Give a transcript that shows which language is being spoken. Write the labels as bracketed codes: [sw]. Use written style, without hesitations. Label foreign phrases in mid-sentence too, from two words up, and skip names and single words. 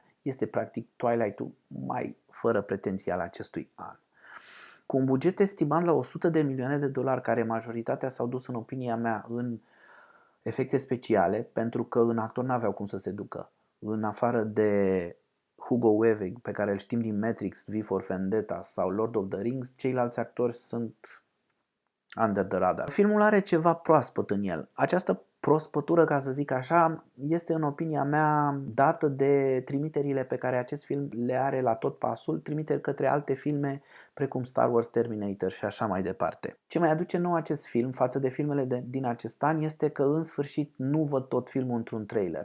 [ro] Este practic Twilight-ul mai fără pretenții al acestui an. Cu un buget estimat la $100 de milioane, care majoritatea s-au dus, în opinia mea, în efecte speciale, pentru că în actor n-aveau cum să se ducă. În afară de Hugo Weaving, pe care îl știm din Matrix, V for Vendetta sau Lord of the Rings, ceilalți actori sunt [en] under the radar. [ro] Filmul are ceva proaspăt în el. Această prospătură, ca să zic așa, este, în opinia mea, dată de trimiterile pe care acest film le are la tot pasul, trimiteri către alte filme precum Star Wars, Terminator și așa mai departe. Ce mai aduce nou acest film față de filmele din acest an este că în sfârșit nu văd tot filmul într-un trailer.